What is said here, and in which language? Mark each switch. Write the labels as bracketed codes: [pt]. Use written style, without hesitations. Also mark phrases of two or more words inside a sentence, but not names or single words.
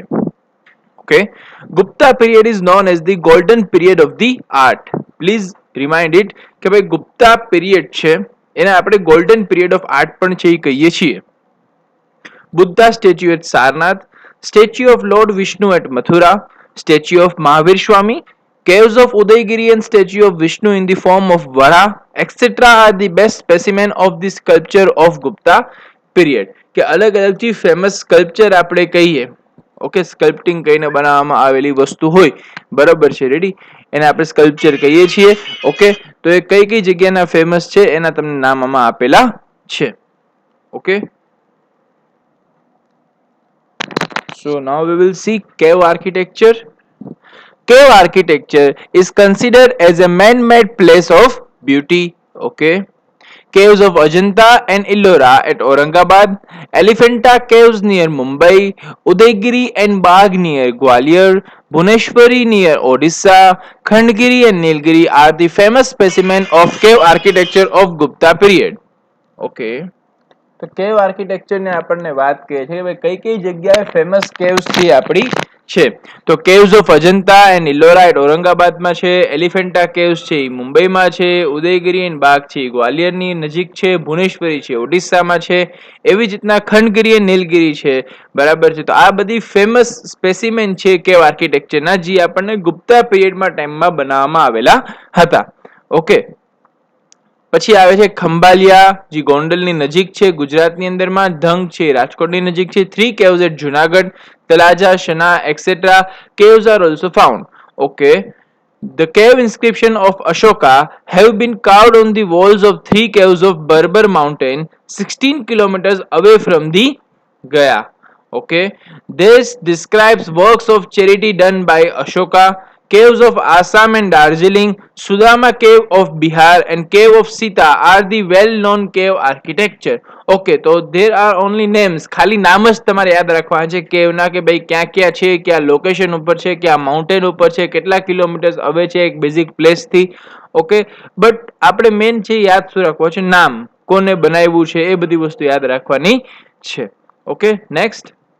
[en] Okay, Gupta period is known as the golden period of the art. Please remind it [gu] કે ભાઈ ગુપ્તા પીરિયડ છે એને આપણે [en] golden period of art [gu] પણ છે એ કહીએ છીએ. [en] Buddha statue at Sarnath, statue of Lord Vishnu at Mathura, statue of Mahavir Swami, caves of Udaygiri and statue of Vishnu in the form of Vara, etc. are the best specimen of the sculpture of Gupta period. [gu] કે અલગ અલગ જે [en] famous sculpture [gu] આપણે કહીએ, ઓકે, સ્કલ્પટિંગ કહીને બનાવવામાં આવેલી વસ્તુ હોય, બરાબર છે, રેડી, એને આપણે સ્કલ્પચર કહીએ છીએ. ઓકે, તો એ કઈ કઈ જગ્યાના ફેમસ છે એના તમને નામ આમાં આપેલા છે. ઓકે, [en] so now we will see cave architecture. Cave architecture is considered as a man-made place of beauty. Okay, caves of Ajanta and Ellora at Aurangabad, Elephanta caves near Mumbai, Udaygiri and Bagh near Gwalior, Bhuneshwari near Odisha, Khandgiri and Nilgiri are the famous specimen of cave architecture of Gupta period. [gu] Okay, તો [en] cave architecture [gu] ને આપણને વાત કહે છે કે કઈ કઈ જગ્યાએ [en] famous caves [gu] છે આપણી છે. તો [en] caves of Ajanta and Ellora at [gu] ઔરંગાબાદમાં છે, એલિફેન્ટા કેવ્સ છે એ મુંબઈમાં છે, ઉદયગીરી એન્ડ બાગ છે ગ્વાલિયરની નજીક છે, ભુવનેશ્વરી છે ઓડિશામાં છે, એવી જ રીતના ખંડગીરી અને નીલગીરી છે, બરાબર છે. તો આ બધી [en] famous specimen [gu] છે કેવ આર્કિટેક્ચરના, જે આપણને ગુપ્તા પીરિયડમાં ટાઈમમાં બનાવવામાં આવેલા હતા. ઓકે, પછી આવે છે ખંભાલિયા, જે ગોંડલની નજીક છે ગુજરાતની અંદરમાં, ધંગ છે રાજકોટની નજીક છે, [en] 3 caves at [gu] જુનાગઢ, તલાજા, શના, [en] etc. caves are also found. Okay, the cave inscription of Ashoka have been carved on the walls of 3 caves of Barbar mountain 16 kilometers away from the Gaya. Okay, this describes works of charity done by Ashoka. Caves of Assam and Darjeeling, Sudama cave of Bihar and cave of Sita are the well-known cave architecture. Okay, [gu] તો [en] there are only names, [gu] ખાલી નામ જ તમારે યાદ રાખવાના છે કેવના, કે ભાઈ ક્યાં ક્યાં છે, ક્યાં લોકેશન ઉપર છે, ક્યાં માઉન્ટેન ઉપર છે, કેટલા [en] kilometers away [gu] છે એક બેઝિક પ્લેસથી. ઓકે, બટ આપણે મેઇન છે યાદ શું રાખવું છે, નામ, કોને બનાવ્યું છે, એ બધી વસ્તુ યાદ રાખવાની છે. [en] Okay, next.